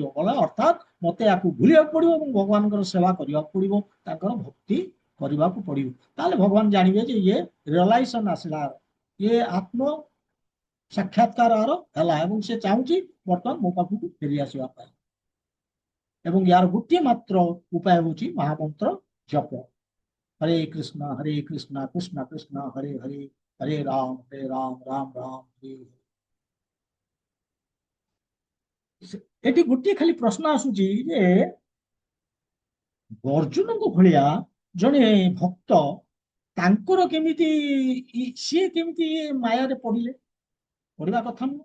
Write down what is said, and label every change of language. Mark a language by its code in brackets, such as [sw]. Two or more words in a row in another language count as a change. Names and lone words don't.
[or] ବୋଲେ ଅର୍ଥାତ୍ ମତେ ୟାକୁ ଭୁଲିବାକୁ ପଡିବ ଏବଂ ଭଗବାନଙ୍କର ସେବା କରିବାକୁ ପଡିବ, ତାଙ୍କର ଭକ୍ତି କରିବାକୁ ପଡିବ। ତାହେଲେ ଭଗବାନ ଜାଣିବେ ଯେ ଇଏ ରିଅଲାଇଜେସନ ଆସିଲା, ଇଏ ଆତ୍ମ ସାକ୍ଷାତକାର ହେଲା, ଏବଂ ସେ ଚାହୁଁଛି ବର୍ତ୍ତମାନ ମୋ ପାଖକୁ ଫେରି ଆସିବା ପାଇଁ। ଏବଂ ୟାର ଗୋଟିଏ ମାତ୍ର ଉପାୟ ହେଉଛି ମହାମନ୍ତ୍ର ଜପ। [sa] हरे कृष्णा कृष्ण कृष्ण हरे हरे, हरे राम राम राम हरे हरे। [or] ଏଠି ଗୋଟିଏ ଖାଲି ପ୍ରଶ୍ନ ଆସୁଛି ଯେ ଅର୍ଜୁନଙ୍କ ଭଳିଆ ଜଣେ ଭକ୍ତ, ତାଙ୍କର କେମିତି ସିଏ କେମିତି ମାୟାରେ ପଡିଲେ? ପଡିବା କଥା ନୁହଁ।